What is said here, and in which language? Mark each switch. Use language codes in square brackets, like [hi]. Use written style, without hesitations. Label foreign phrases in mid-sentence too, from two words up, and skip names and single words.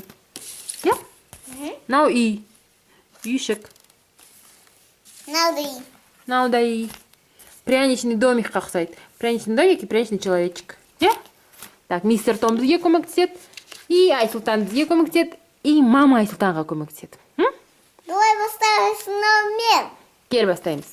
[kk] Иә? Мынау үй. Үйшік. Мынау да үй. [ru] Пряничный домикқа ұқсайды. Пряничный домик и пряничный человечек. [kk] Иә? Так, мистер Том бізге көмектеседі. И Айсұлтан бізге көмектеседі. [ru] И мама [kk] Айсұлтанға көмектеседі. [ru] Давай поставим снова мен. [kk] Кел бастаймыз.